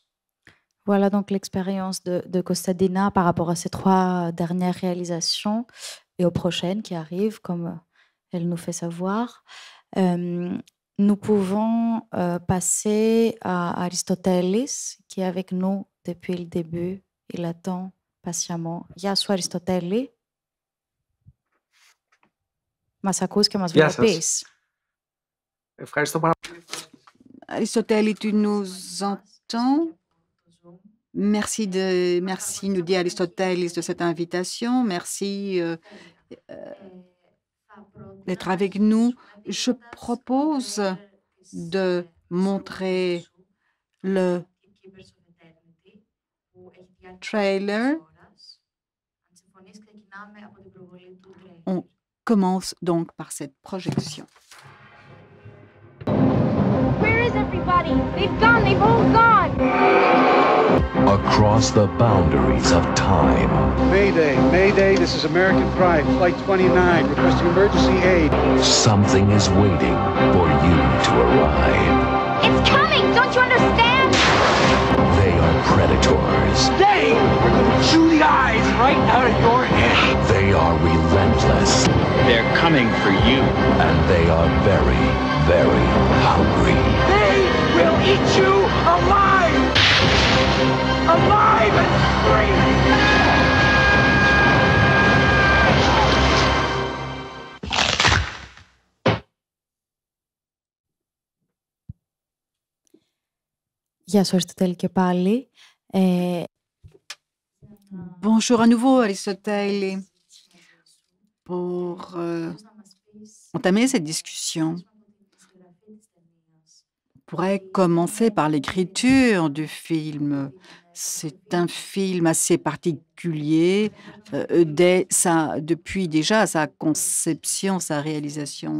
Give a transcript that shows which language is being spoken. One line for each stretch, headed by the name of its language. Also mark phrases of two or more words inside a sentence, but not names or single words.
French: Voilà donc l'expérience de Kostadina par rapport à ces 3 dernières réalisations et aux prochaines qui arrivent, comme elle nous fait savoir. Nous pouvons passer à Aristotelis, qui est avec nous depuis le début. Il attend patiemment.
Greek: Γεια σου, Αριστοτέλη. Μας ακούς και μας βλέπεις? Ευχαριστώ πάρα πολύ.
French: Aristotelis, tu nous entends? Merci, nous dit Aristotelis, de cette invitation. Merci d'être avec nous. Je propose de montrer le trailer. On commence donc par cette projection.
English: Where is everybody? They've gone. They've all gone. Across the boundaries of time. Mayday, Mayday, this is American Pride, Flight 29, requesting emergency aid. Something is waiting for you to arrive. It's coming. Don't you understand? They are predators. They are going to chew the eyes right out of your head. They are relentless. They're coming for you. And they are very, very hungry. They will eat you alive! Alive and free!
Greek: Γεια σου Αριστοτέλη και πάλι.
French: Bonjour à nouveau, Aristotle. Pour entamer cette discussion, on pourrait commencer par l'écriture du film. C'est un film assez particulier depuis déjà sa conception, sa réalisation.